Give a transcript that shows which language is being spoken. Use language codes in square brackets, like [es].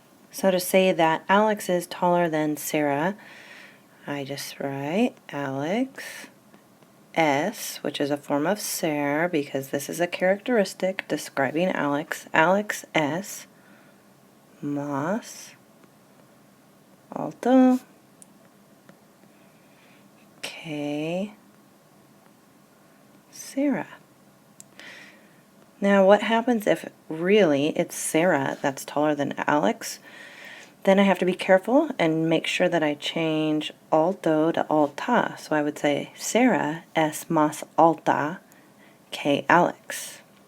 [en] So to say that Alex is taller than Sarah, I just write Alex S, which is a form of ser, because this is a characteristic describing Alex. [es] Alex S más alto que Sarah. [en] Now what happens if really it's Sarah that's taller than Alex? Then I have to be careful and make sure that I change alto to alta. So I would say [es] Sarah es más alta que Alex.